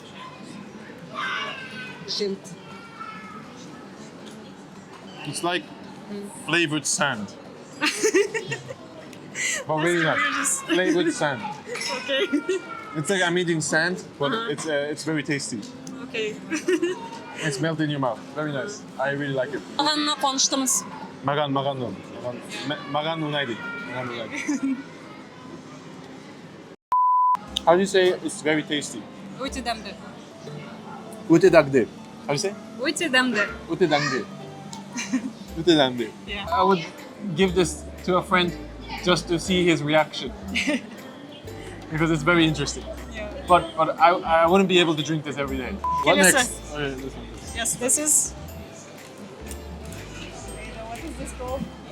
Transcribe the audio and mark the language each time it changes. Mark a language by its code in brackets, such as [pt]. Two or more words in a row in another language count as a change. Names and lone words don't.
[en] It's like flavored sand. But really nice. Flavored sand. Okay. It's like I'm eating sand, but it's very tasty. Okay. It's melted in your mouth. Very nice. I really like it. [kk] Ағанына қуаныштымыз. Magan unaydı. [en] How do you say it's very tasty? [kk] Өте дәмді. Өте дәмді. How do you say? Өте дәмді. Өте дәмді. Өте дәмді. [en] Yeah. I would give this to a friend just to see his reaction. Because it's very interesting. Yeah. But I wouldn't be able to drink this every day. What [kk] Келесі. [en] next? Oh, yeah, this one. Yes, this is. What is this called?